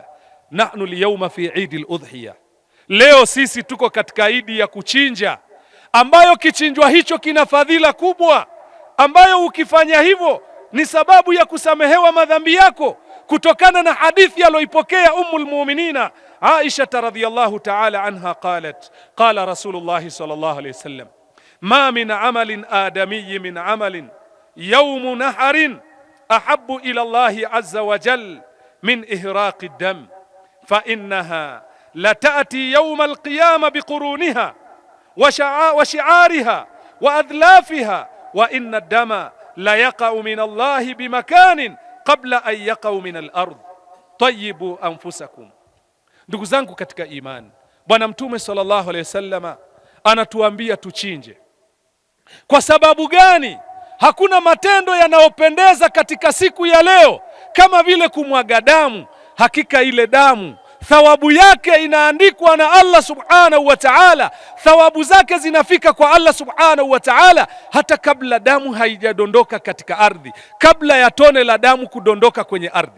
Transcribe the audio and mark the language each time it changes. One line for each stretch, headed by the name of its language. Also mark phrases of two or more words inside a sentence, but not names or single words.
Arabic: نحن اليوم في عيد الأضحى,
Swahili: leo sisi tuko katika idi ya kuchinja, ambayo kichinjwa hicho kina fadhila kubwa. ambayo ukifanya hivyo ni sababu ya kusamehewa madhambi yako, kutokana na hadithi aliyoipokea Ummul Mu'minina Aisha radhiyallahu
Arabic: تعالى عنها قالت قال رسول الله صلى الله عليه وسلم ما من عمل آدمي من عمل يوم نحر أحب إلى الله عز وجل من إهراق الدم فإنها لتأتي يوم القيامة بقرونها وأشعارها وأظلافها وإن الدم ليقع من الله بمكان قبل أن يقع من الأرض طيبوا أنفسكم.
Swahili: Ndugu zangu katika imani, Bwana Mtume
Arabic: صلى الله عليه وسلم
Swahili: anatuambia tuchinje. Kwa sababu gani? Hakuna matendo yanayopendeza katika siku ya leo kama vile kumwaga damu. Hakika ile damu thawabu yake inaandikwa na Allah
Arabic: سبحانه وتعالى,
Swahili: thawabu zake zinafika kwa Allah
Arabic: سبحانه وتعالى
Swahili: hata kabla damu haijadondoka katika ardhi, kabla ya tone la damu kudondoka kwenye ardhi.